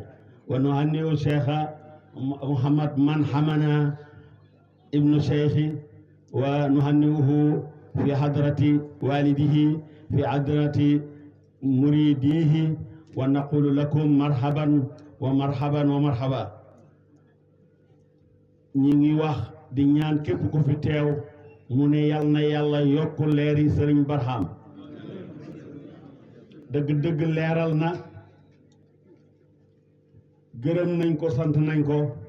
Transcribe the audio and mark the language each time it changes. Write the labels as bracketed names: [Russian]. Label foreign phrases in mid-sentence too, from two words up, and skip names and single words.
[Arabic] ونهنئ الشيخ محمد من حمنا ابن شيخي، ونهنئه في حضرة والده في حضرة مريديه، ونقول لكم مرحبا ومرحبا ومرحبا. [Wolof] ñi ngi wax di ñaan képp ku fi teew mu ne yal na yàlla yokk leeri Sëriñ Barham. dëgg-dëgg leeral na, gërëm nañ ko, sant nañ ko.